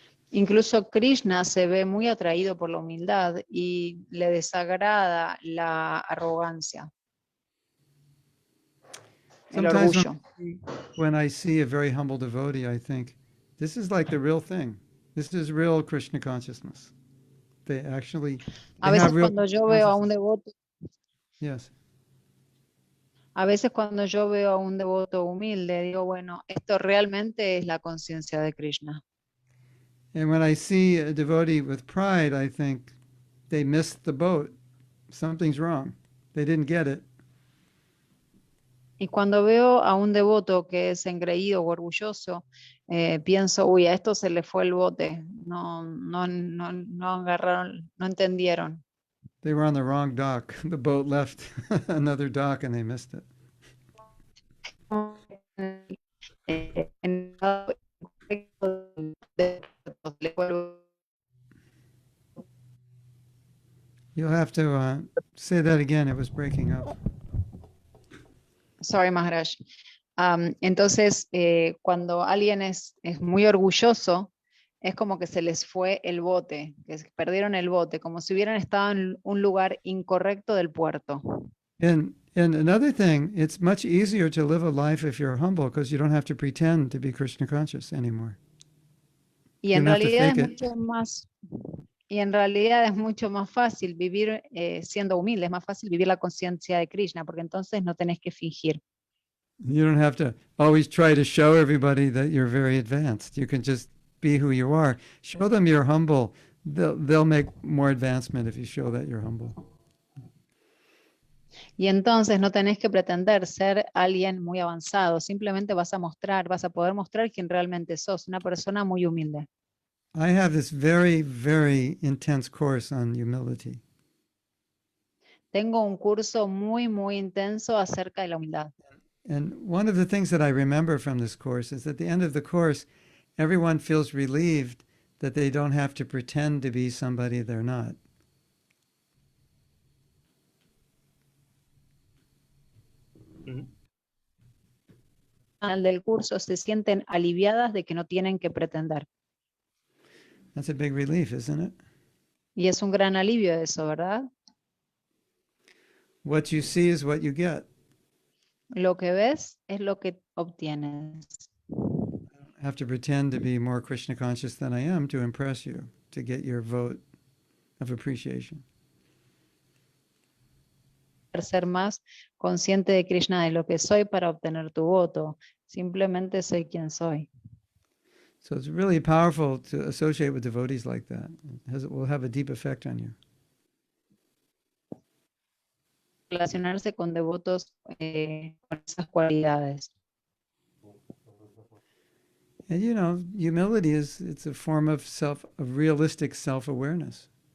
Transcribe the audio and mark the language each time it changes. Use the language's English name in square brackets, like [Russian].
[Spanish] Incluso Krishna se ve muy atraído por la humildad y le desagrada la arrogancia, el orgullo. [English] When I see a very humble devotee, I think, this is like the real thing. This is real Krishna consciousness. They [Spanish] a veces cuando yo veo a un devoto, [English] yes. [Spanish] A veces cuando yo veo a un devoto humilde, digo, bueno, esto realmente es la conciencia de Krishna. [English] And when I see a devotee with pride, I think they missed the boat. Something's wrong. They didn't get it. [Spanish] Y cuando veo a un devoto que es engreído o orgulloso, pienso, uy, a esto se le fue el bote. No agarraron, no entendieron. [English] They were on the wrong dock. The boat left another dock and they missed it. [Spanish] En el lado incorrecto del puerto, se le fue el- [English] You'll have to say that again. It was breaking up. Sorry, Maharaj. [Spanish] Entonces, cuando alguien es muy orgulloso, es como que se les fue el bote, perdieron el bote, como si hubieran estado en un lugar incorrecto del puerto. [English] And another thing, it's much easier to live a life if you're humble because you don't have to pretend to be Krishna conscious anymore. [Spanish] Y [English] You [Spanish] en [English] don't have to [Spanish] realidad es [English] fake it. [Spanish] mucho más, y en realidad es mucho más fácil vivir siendo humilde, es más fácil vivir la conciencia de Krishna, porque entonces no tenés que fingir. [English] You don't have to always try to show everybody that you're very advanced. You can just be who you are. Show them you're humble. They'll make more advancement if you show that you're humble. [Spanish] Y entonces no tenés que pretender ser alguien muy avanzado, simplemente vas a poder mostrar quién realmente sos, una persona muy humilde. [English] I have this very, very intense course on humility. [Spanish] Tengo un curso muy, muy intenso acerca de la humildad. [English] And one of the things that I remember from this course is at the end of the course, everyone feels relieved that they don't have to pretend to be somebody they're not. [Spanish] Al final del curso se sienten aliviadas de que no tienen que pretender. [English] That's a big relief, isn't it? [Spanish] Y es un gran alivio eso, ¿verdad? [English] What you see is what you get. [Spanish] Lo que ves es lo que obtienes. [English] I have to pretend to be more Krishna conscious than I am to impress you, to get your vote of appreciation. [Spanish] Ser más consciente de Krishna de lo que soy para obtener tu voto. Simplemente soy quien soy. [English] So it's really powerful to associate with devotees like that. It will have a deep effect on you. [Spanish] Relacionarse con devotos con esas cualidades. [English] And you know, humility it's a form of realistic self-awareness.